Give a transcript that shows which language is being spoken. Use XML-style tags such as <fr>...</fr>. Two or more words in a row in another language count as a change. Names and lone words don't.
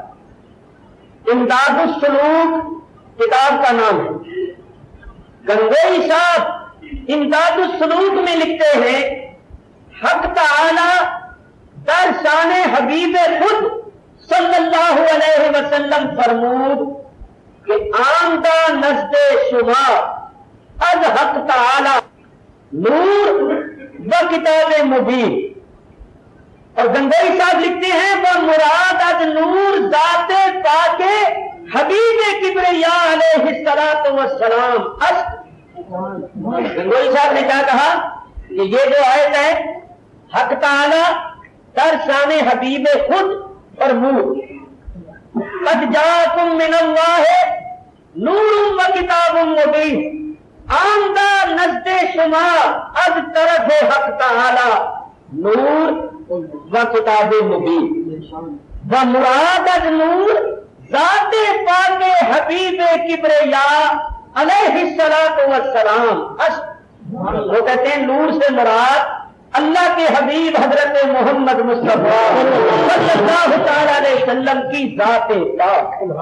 <ur>امداد السلوک کتاب کا نام ہے. گنگوئی صاحب امداد السلوک میں لکھتے ہیں</ur> <fa>حق تعالی در شان حبیب خود</fa> <ar>صلی اللہ علیہ وسلم</ar> <fa>فرمود کہ آمدہ نزد شما از حق تعالی نور و کتاب مبین.</fa> <ur>اور گنگوئی صاحب لکھتے ہیں وہ</ur> <fa>مراد از نور ذات پاک حبیب کبریا</fa> <ar>علیہ السلام</ar> <fa>است.</fa> <ur>گنگوئی صاحب نے کیا کہا کہ یہ جو آیت ہے</ur> <fa>حق تعالی در شان حبیب خود فرمود</fa> <ar>قد جاءکم من اللہ نور و کتاب مبین،</ar> <fa>آمدہ نزد شما از طرف حق تعالی نور و کتاب مبین و مراد از نور ذات پاک حبیب کبریا علیہ السلام</fa> <ur>وہ کہتے ہیں نور سے مراد اللہ کے حبیب حضرت محمد مصطفیٰ</ur> <ar>صلی اللہ تعالی علیہ وسلم</ar> <ur>کی ذات پاک۔</ur>